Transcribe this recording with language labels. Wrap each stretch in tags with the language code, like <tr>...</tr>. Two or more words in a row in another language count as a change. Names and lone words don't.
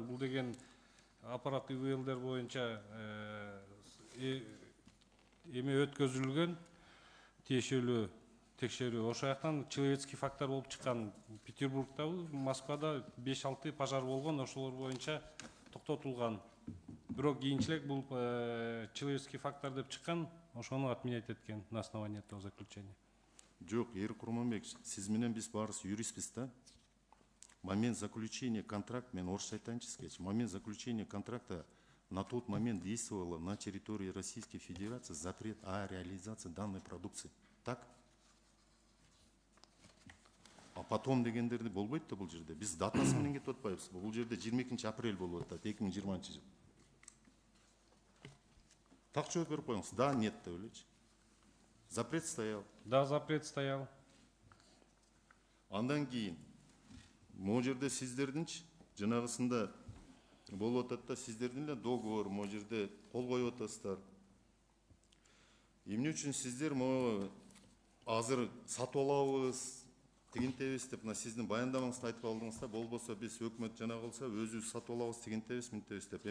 <ky>Бул деген аппарат ИВЛдер боюнча эме өткөзүлгөн тиешелүү текшерүү. Ошол жактан</ky> <ru>человеческий фактор</ru> <ky>болуп чыккан. Петербургда, Москвада 5-6 пожар болгон, ошолор боюнча токтотулган. Бирок кийинчерээк бул</ky> <ru>человеческий фактор</ru> <ky>деп чыккан, ошону отменять эткен</ky> <ru>на основании этого заключения.</ru> <ky>Жок, Эрик Курманбекович, сиз менен биз баарыбыз юристпиз да.</ky> <ru>Момент заключения контракта,</ru> <ky>мен орысча айтайынчы сизге,</ky> <ru>момент заключения контракта на тот момент действовало на территории Российской Федерации запрет о реализации данной продукции. Так? А потом</ru> <ky>дегендерди болбойт да бул жерде. Биз датасы менен кетип атпайбыз. Бул жерде 22 апрель болуп атат, 2020 жыл. Так жооп берип коюңуз.</ky> <ru>Да, нет</ru> <ky>деп элечи.</ky> <ru>Запрет стоял. Да, запрет стоял.</ru> <ky>Андан кийин могу жерде сиздердинчи жанагысында болуп атат да, сиздердин эле договор могу жерде кол коюп атасыздар. Эмне үчүн сиздер могу азыр сатып алабыз, тигинтебиз деп мына сиздин баяндамаңызда айтып алдыңыз да, болбосо биз өкмөт жанагы кылса өзүбүз сатып алабыз, тигинтебиз, минтебиз деп.</ky>